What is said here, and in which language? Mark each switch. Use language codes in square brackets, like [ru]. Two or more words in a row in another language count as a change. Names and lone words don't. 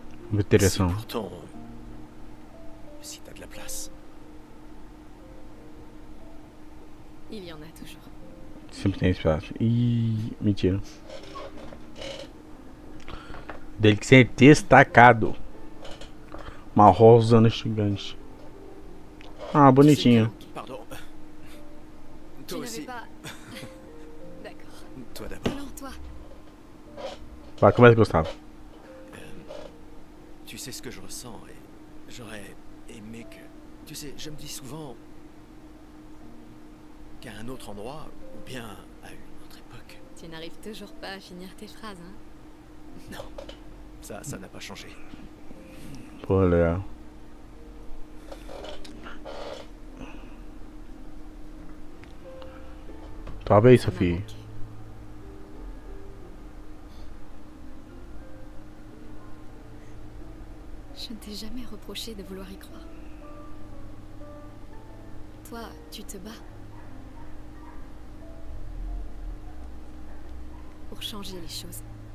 [pt] Muito interessante. [fr] Pourtant, si t'as de la place. Il y en a toujours. [pt] Sempre tem espaço. Ih, mentira. Dele que ser destacado. Uma rosa gigante. Ah, bonitinho. [fr] Pardon. Tu Toi n'avais aussi. pas... D'accord. Toi d'abord. Alors toi, [pt] Vai, começa, Gustavo. [fr] Tu sais ce que je ressens et j'aurais aimé que... Tu sais, je me dis souvent qu'à un autre endroit, ou bien à une autre époque. tu n'arrives toujours pas à finir tes phrases, hein? Non, ça n'a pas changé. [pt] Pô, legal. Tava aí, [fr] Ça m'a Sophie. manqué. Je ne t'ai jamais reproché de vouloir y croire. Toi, tu te bats. Pour changer les choses.